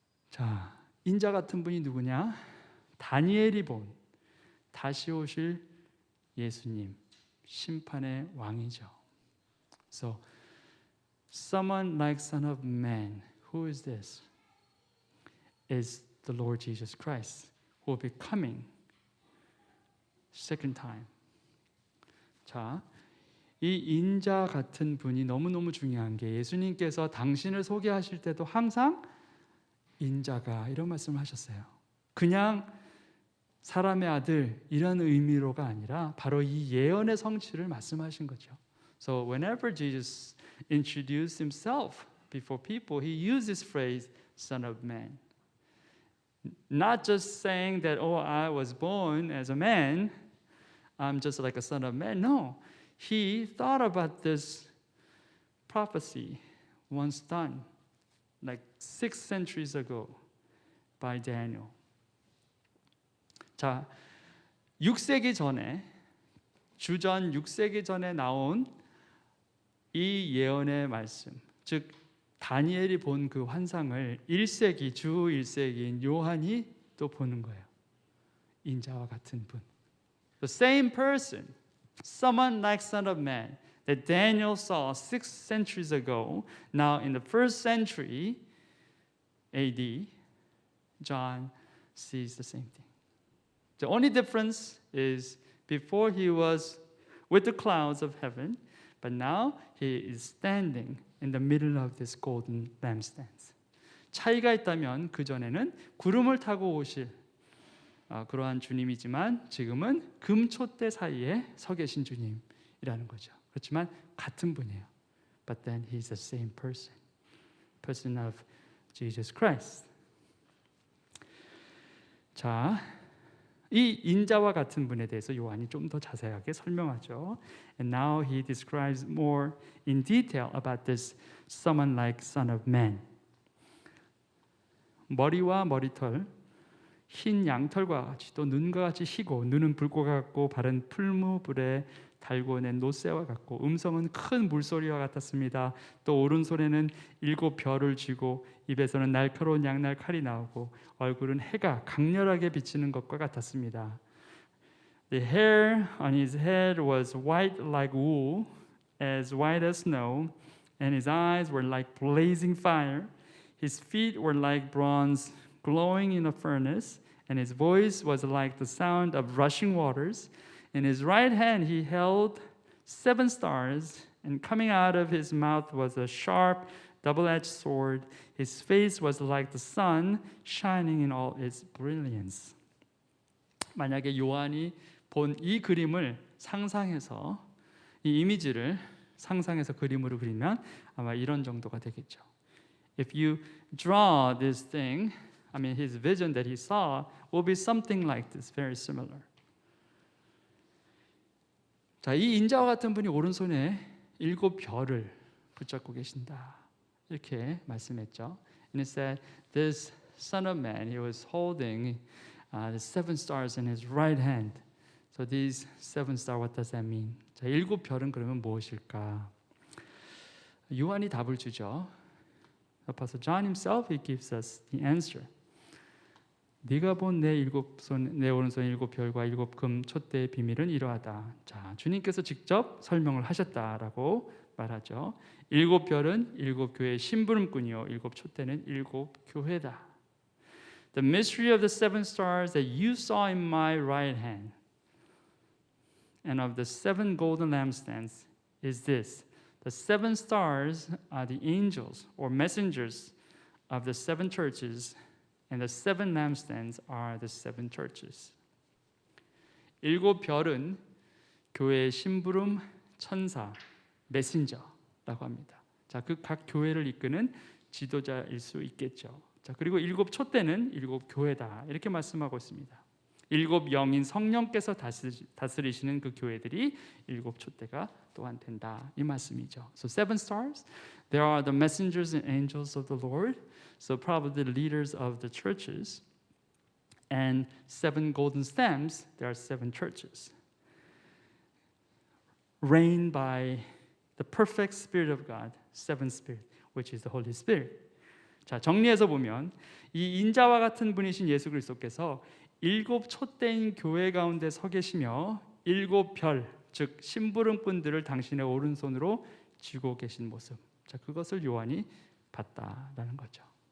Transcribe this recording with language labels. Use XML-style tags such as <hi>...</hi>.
<ko>자, 인자 같은 분이 누구냐? 다니엘이 본 다시 오실 예수님, 심판의 왕이죠.</ko> <en>So, someone like Son of Man, who is this? Is the Lord Jesus Christ, who will be coming second time.</en> <ko>자, 이 인자 같은 분이 너무너무 중요한 게 예수님께서 당신을 소개하실 때도 항상 인자가 이런 말씀을 하셨어요. 그냥 사람의 아들 이런 의미로가 아니라 바로 이 예언의 성취를 말씀하신 거죠.</ko> <en>So whenever Jesus introduced himself before people, he used this phrase, Son of Man. Not just saying that, oh, I was born as a man, I'm just like a son of man. No, he thought about this prophecy once done, like 6 centuries ago by Daniel.</en> <ko>자, 6세기 전에, 주전 6세기 전에 나온 이 예언의 말씀, 즉 다니엘이 본 그 환상을 1세기, 주 1세기인 요한이 또 보는 거예요. 인자와 같은 분.</ko> <en>The same person, someone like Son of Man, that Daniel saw 6 centuries ago, now in the first century AD, John sees the same thing. The only difference is before he was with the clouds of heaven, but now he is standing in the middle of this golden lampstands.</en> <ko>차이가 있다면 그 전에는 구름을 타고 오실 그러한 주님이지만 지금은 금촛대 사이에 서 계신 주님이라는 거죠. 그렇지만 같은 분이에요.</ko> <en>But then he's the same person of Jesus Christ.</en> <ko>자, 이 인자와 같은 분에 대해서 요한이 좀 더 자세하게 설명하죠.</ko> <en>And now he describes more in detail about this someone like Son of Man.</en> <ko>머리와 머리털, 흰 양털과 같이 또 눈과 같이 희고 눈은 불꽃 같고 발은 풀무불에 달고 낸 노새와 같고 음성은 큰 물소리와 같았습니다. 또 오른손에는 7 별을 쥐고 입에서는 날카로운 양날 칼이 나오고 얼굴은 해가 강렬하게 비치는 것과 같았습니다.</ko> <en>The hair on his head was white like wool, as white as snow, and his eyes were like blazing fire. His feet were like bronze glowing in a furnace, and his voice was like the sound of rushing waters. In his right hand he held 7 stars, and coming out of his mouth was a sharp, double-edged sword. His face was like the sun, shining in all its brilliance.</en> <ko>만약에 요한이 본 이 그림을 상상해서 이 이미지를 상상해서 그림으로 그리면 아마 이런 정도가 되겠죠.</ko> <en>If you draw this thing, I mean his vision that he saw will be something like this, very similar.</en> <ko>자, 이 인자와 같은 분이 오른손에 7 별을 붙잡고 계신다. 이렇게 말씀했죠.</ko> <en>And it said, this Son of Man, he was holding the 7 stars in his right hand. So these 7 stars, what does that mean?</en> <ko>자, 7 별은 그러면 무엇일까? 요한이 답을 주죠.</ko> <en>Apostle John himself, he gives us the answer.</en> <ko>네가 본 내 오른손 7 별과 7 금 촛대의 비밀은 이러하다. 자, 주님께서 직접 설명을 하셨다라고 말하죠. 7 별은 7 교회의 심부름꾼이요, 7 촛대는 7 교회다.</ko> <en>The mystery of the 7 stars that you saw in my right hand, and of the 7 golden lampstands, is this: the 7 stars are the angels or messengers of the 7 churches. And the 7 lampstands are the 7 churches.</en> <ko>7 별은 교회의 심부름, 천사, 메신저라고 합니다. 자, 그 각 교회를 이끄는 지도자일 수 있겠죠. 자, 그리고 7 촛대는 7 교회다. 이렇게 말씀하고 있습니다. 7 영인 성령께서 다스리시는 그 교회들이 7 촛대가 또한 된다. 이 말씀이죠.</ko> <en>So 7 stars, there are the messengers and angels of the Lord. So probably the leaders of the churches. And 7 golden stamps, there are 7 churches. Reigned by the perfect Spirit of God, 7 Spirit, which is the Holy Spirit.</en> <ko>자, 정리해서 보면 이 인자와 같은 분이신 예수 그리스도께서 7 촛대인 교회 가운데 서 계시며 7 별, 즉 심부름꾼들을 당신의 오른손으로 쥐고 계신 모습. 자, 그것을 요한이 봤다라는 거죠.</ko>